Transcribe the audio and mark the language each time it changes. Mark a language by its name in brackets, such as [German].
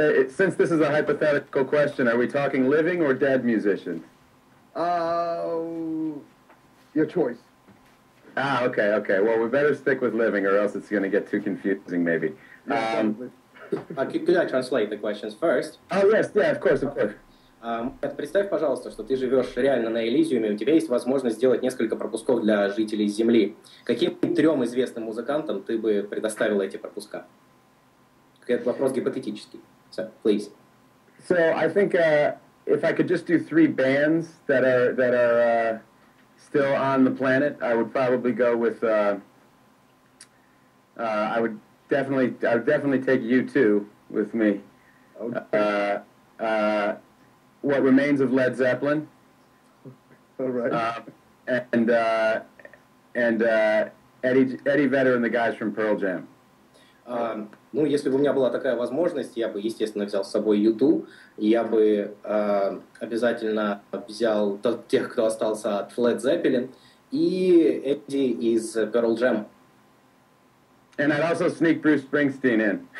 [English] Since this is a hypothetical question, are we talking living or dead musicians? Your choice. Ah, okay, okay. Well, we better stick with living, or else it's going to get too confusing, maybe. Could I translate the questions first? Oh, yes, yeah, of course, of course. [Russian] Представь, пожалуйста, что ты живешь реально на Элизиуме, у тебя есть возможность сделать несколько пропусков для жителей Земли. Каким 3 известным музыкантам ты бы предоставил эти пропуска? Это вопрос гипотетический. [English] So, please. So I think if I could just do 3 bands that are still on the planet, I would probably go with. I would definitely take U2 with me. Okay. What Remains of Led Zeppelin. All right. And Eddie Vedder and the guys from Pearl Jam. [Russian] Ну, если бы у меня была такая возможность, я бы, естественно, взял с собой YouTube, я бы обязательно взял тех, кто остался от Led Zeppelin, и Эдди из Pearl Jam. [English] And I'd also sneak Bruce Springsteen in.